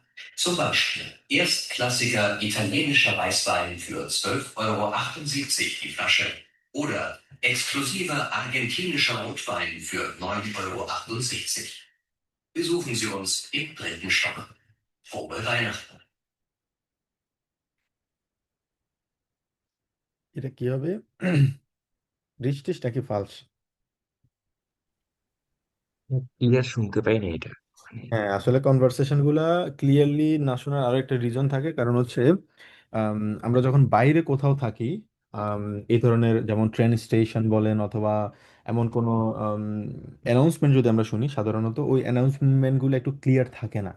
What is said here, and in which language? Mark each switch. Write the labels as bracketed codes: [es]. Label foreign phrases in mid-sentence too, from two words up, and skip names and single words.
[de] Zum Beispiel erstklassiger italienischer Weißwein für 12,78 € die Flasche oder exklusiver argentinischer Rotwein für 9,68 €. Besuchen Sie uns im 3. Stock. Frohe Weihnachten! [bn] এটা কি হবে, রিচটিস নাকি ফালস? ক্লিয়ার শুনতে পাই না এটা। হ্যাঁ, আসলে কনভারসেশন গুলা ক্লিয়ারলি না শোনার আরো একটা রিজন থাকে, কারণ হচ্ছে আম, আমরা যখন বাইরে কোথাও থাকি, আম, এই ধরনের যেমন ট্রেন স্টেশন বলেন অথবা এমন কোনো অ্যানাউন্সমেন্ট যদি আমরা শুনি, সাধারণত ওই অ্যানাউন্সমেন্ট গুলো একটু ক্লিয়ার থাকে না।